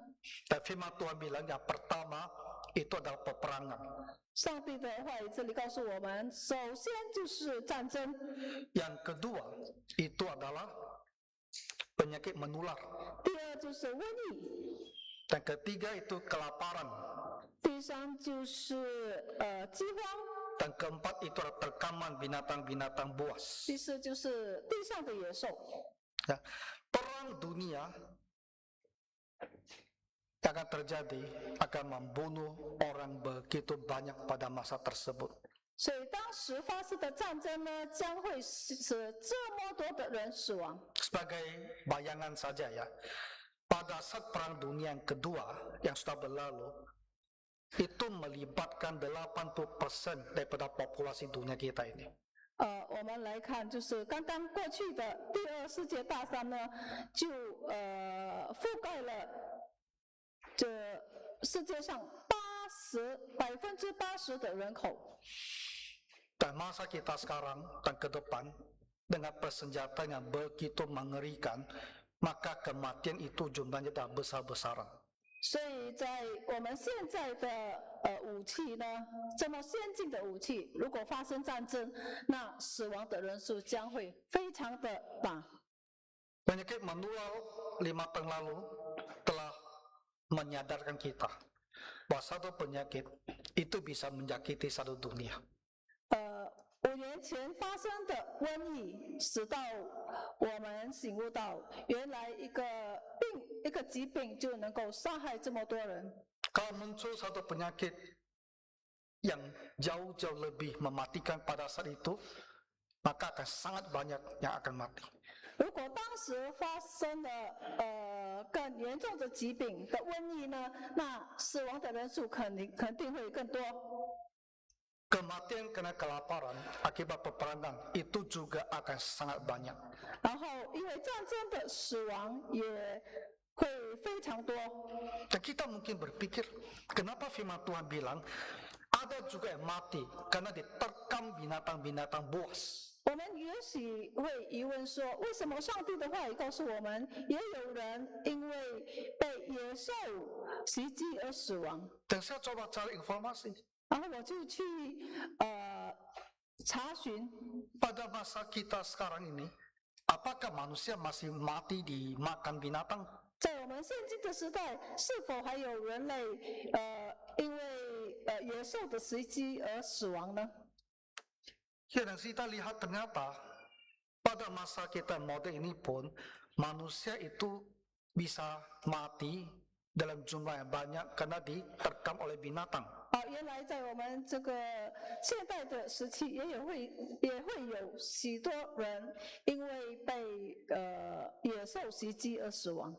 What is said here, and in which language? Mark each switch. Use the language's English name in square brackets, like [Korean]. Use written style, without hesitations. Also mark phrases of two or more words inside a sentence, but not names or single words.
[Indonesian] Dan firman Tuhan bilang yang pertama itu adalah peperangan. [Chinese] 上帝的话语这里告诉我们，首先就是战争， [Indonesian] Yang kedua itu adalah penyakit menular. [Chinese] 第二就是瘟疫， [Indonesian] Dan ketiga itu kelaparan. [Chinese] 第三就是饥荒， [Indonesian] Dan keempat itu adalah terkaman binatang-binatang buas. [Chinese] 第四就是地上的野兽。 [Indonesian] Ya, perang dunia yang akan terjadi akan membunuh orang begitu banyak pada masa tersebut. [Chinese] 所以当时发生的战争呢，将会使这么多的人死亡。 [Indonesian] Sebagai bayangan saja ya, pada saat perang dunia yang kedua yang sudah berlalu, itu melibatkan 80% daripada populasi dunia kita ini. [Chinese] 我们来看，就是刚刚过去的第2世界大战呢，就覆盖了这世界上80%的人口。 [Indonesian] Dan masa kita sekarang dan ke depan dengan persenjataan yang begitu mengerikan, maka kematian itu jumlahnya dah besar-besaran. [Chinese] 所以在我们现在的武器呢，这么先进的武器，如果发生战争，那死亡的人数将会非常的大。 [Indonesian] Penyakit menular 5 tahun lalu telah menyadarkan kita bahwa satu penyakit itu bisa menyakiti satu dunia. [Chinese] 5 年前发生的瘟疫，使到我们醒悟到，原来一个疾病就能够杀害这么多人。 [Indonesian] Kalau muncul satu penyakit yang jauh-jauh lebih mematikan pada saat itu, maka akan sangat banyak yang akan mati. [Chinese] 如果当时发生了更严重的疾病的瘟疫呢，那死亡的人数肯定会更多。 [Indonesian] Kematian karena kelaparan akibat peperangan itu juga akan sangat banyak. [Chinese] 然后因为战争的死亡也会非常多。 [Indonesian] Dan kita mungkin berpikir, kenapa firman Tuhan bilang ada juga yang mati karena diterkam binatang-binatang buas. [Chinese] 我们也许会疑问说，为什么上帝的话语告诉我们，也有人因为被野兽袭击而死亡？ [Indonesian] Dan saya coba cari informasi. [Chinese] 然后我就去查询， [Indonesian] Pada masa kita sekarang ini, apakah manusia masih mati dimakan binatang? [Chinese] 在我们现今的时代，是否还有人类因为野兽的袭击而死亡呢？ [Indonesian] Ya, dan kita lihat ternyata pada masa kita modern ini pun manusia itu bisa mati dalam jumlah yang banyak karena diterkam oleh binatang. [Chinese] 原来在我们这个现代的时期，也会有许多人因为被野兽袭击而死亡。